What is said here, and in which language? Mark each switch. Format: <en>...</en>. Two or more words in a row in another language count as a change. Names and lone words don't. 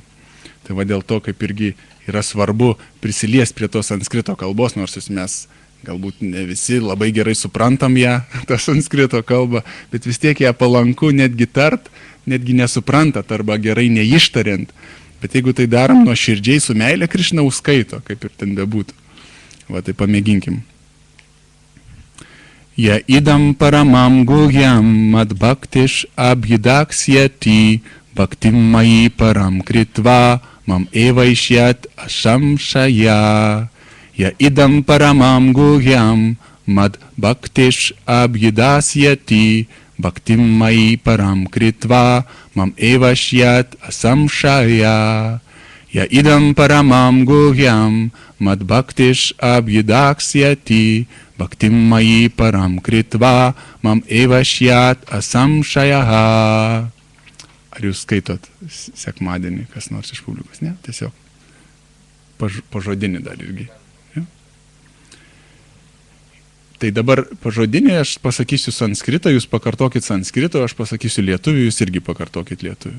<lt>Tai va dėl to, kaip irgi yra svarbu prisiliesti prie tos sanskrito kalbos, nors mes galbūt ne visi labai gerai suprantam ją, tą sanskrito kalbą, bet vis tiek ją palanku netgi tart, netgi nesuprantat arba gerai neištariant. Bet jeigu tai darom nuo širdžiai su meilė, Krišna užskaito, kaip ir ten bebūtų. Va, tai pamėginkim.</lt> <sa>य इदं परमं गुह्यं मद् भक्तेषु अभिधास्यति भक्तिं मयि परां कृत्वा माम् एवैष्यति असंशयः. य इदं परमं गुह्यं मद् भक्तेषु अभिधास्यति भक्तिं मयि परां कृत्वा माम् एवैष्यति असंशयः. य इदं परमं गुह्यं मद् भक्तेषु अभिधास्यति भक्तिं मयि परां कृत्वा माम् एवैष्यति असंशयः.</sa> <lt>Ar jūs skaitot sekmadienį, kas nors iš publikos? Ne? Tiesiog pažodinį dar irgi. Tai dabar pažodinį aš pasakysiu sanskritą, jūs pakartokit sanskritą, aš pasakysiu lietuvių, jūs irgi pakartokit lietuvių.</lt>